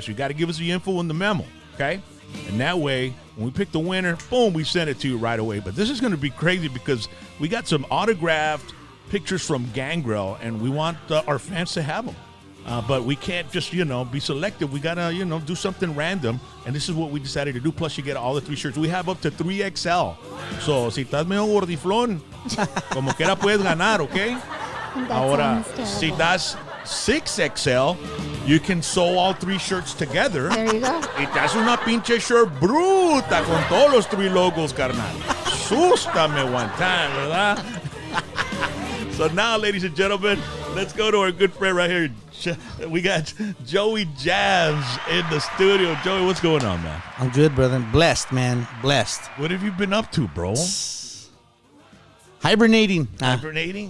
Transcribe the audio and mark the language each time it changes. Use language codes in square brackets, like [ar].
[en] So you got to give us the info in the memo, okay? And that way, when we pick the winner, boom, we send it to you right away. But this is going to be crazy because we got some autographed pictures from Gangrel, and we want our fans to have them. But we can't just, be selective. We got to, do something random. And this is what we decided to do. Plus, you get all the 3 shirts. We have up to 3XL. [es] So, si estás medio gordiflón, como quiera puedes ganar, okay? Ahora, si das 6XL, [en] you can sew all 3 shirts together. There you go. [es] Y te hace una pinche shirt bruta con todos los 3 logos, carnal. Sústame [en] one time, [es] ¿verdad? [en] So now, ladies and gentlemen, let's go to our good friend right here. We got Joey Jams in the studio. Joey, what's going on, man? I'm good, brother. Blessed, man. Blessed. What have you been up to, bro? Hibernating. Hibernating?